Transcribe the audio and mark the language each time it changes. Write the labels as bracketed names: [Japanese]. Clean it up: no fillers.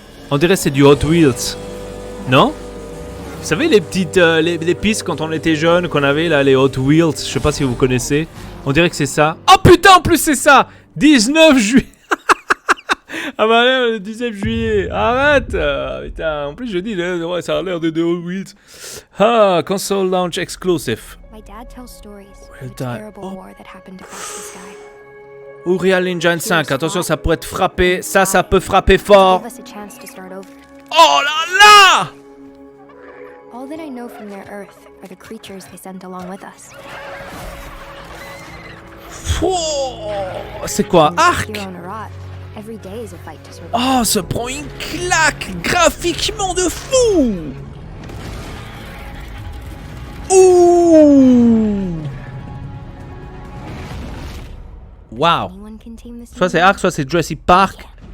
[French] On dirait que c'est du Hot Wheels. Non? Vous savez les petites les pistes quand on était jeune, qu'on avait là, les Hot Wheels, je sais pas si vous connaissez. On dirait que c'est ça. Oh putain, en plus c'est ça. 19 juillet. Ah bah là, le 19 juillet. Arrête. Putain, en plus je dis, ouais, ça a l'air de Hot Wheels. [English] Ah, console launch exclusive. My dad tells stories Well of the done. terrible war that happened across the sky. [French] Unreal Engine 5, attention, ça pourrait être frappé. Ça peut frapper fort. [English] Give us a chance to start over. [French] Oh là là! [English] All that I know from their Earth are the creatures they sent along with us. [French] Oh, c'est quoi? Arc? [English] Here on Arat, every day is a fight to survive. [French] Oh, ça prend une claque graphiquement de fou! Ouh! Wow! Soit c'est Ark, soit c'est Jurassic Park.